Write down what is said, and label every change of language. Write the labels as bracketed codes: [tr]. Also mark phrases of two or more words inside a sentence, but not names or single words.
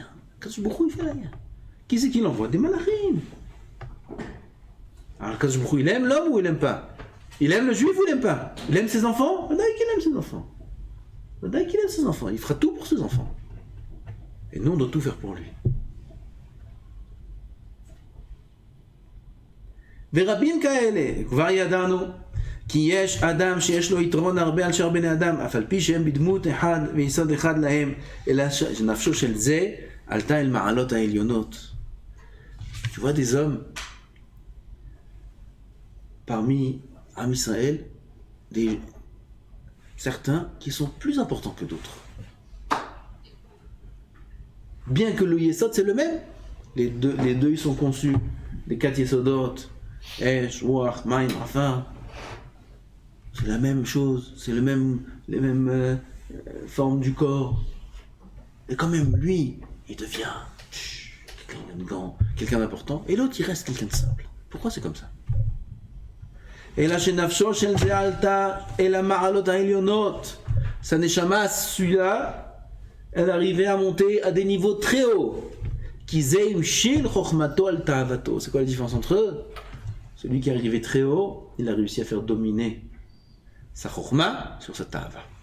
[fr] Kadosh Baruch Hu, il fait rien. Qui c'est qui l'envoie? Des malachim. Alors Kadosh Baruch Hu, il aime l'homme ou il aime pas? Il aime le juif ou il aime pas? Il aime ses enfants? Il aime ses enfants. Il aime ses enfants. Il fera tout pour ses enfants. Et nous, on doit tout faire pour lui. [he] ורבים כאלה, כבר ידענו, כי יש אדם שיש לו יתרון הרבה על שאר בני אדם, אף על פי שהם בדמות אחד ויסוד אחד להם, אלא שנפשו של זה עלתה אל מעלות העליונות. [fr] Tu vois des hommes parmi Am Israël, certains qui sont plus importants que d'autres. Bien que le Yesod c'est le même, les deux ils sont conçus, les 4 Yesodot, [he] אש, רוח, מים, [fr] Rafa. C'est la même chose, c'est les mêmes formes du corps. Et quand même, lui, il devient quelqu'un d'important, et l'autre, il reste quelqu'un de simple. Pourquoi c'est comme ça? [he] אלא שנפשו של זה עלתה אל המעלות העליונות. [fr] Sa neshama, celui-là, elle arrivait à monter à des niveaux très hauts. [he] כי זה של חכמתו על תאוותו. [fr] C'est quoi la différence entre eux? Celui qui est arrivé très haut, il a réussi à faire dominer sa chokhma sur sa ta'ava.